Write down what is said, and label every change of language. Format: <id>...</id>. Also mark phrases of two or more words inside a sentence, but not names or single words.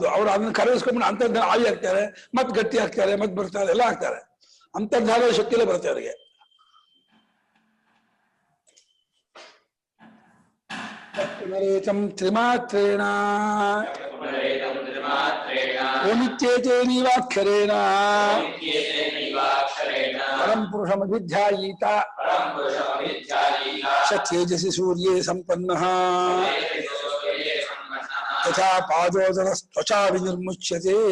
<kn>ಅವ್ರು ಅದನ್ನ ಕರಗಿಸ್ಕೊಂಡು ಅಂತರ್ಧಾನ ಆವಿ ಹಾಕ್ತಾರೆ, ಮತ್ ಗಟ್ಟಿ ಹಾಕ್ತಾರೆ, ಮತ್ ಬರ್ತಾರೆ, ಎಲ್ಲ ಹಾಕ್ತಾರೆ. ಅಂತರ್ಧಾನದ ಶಕ್ತಿಯಲ್ಲೇ ಬರುತ್ತೆ ಅವರಿಗೆ.</kn> <sa>ತ್ರಿಮಾತ್ರೇಣ ಓಮಿತ್ಯೇತೇನೀವಾಕ್ಷರೇಣ ಪರಂ ಪುರುಷಮಭಿಧ್ಯಾಯೀತ ಸ ತೇಜಸಿ ಸೂರ್ಯೇ ಸಂಪನ್ನಃ ಯಥಾ ಪಾದೋದರಸ್ತ್ವಚಾ ವಿನಿರ್ಮುಚ್ಯತೆ</sa>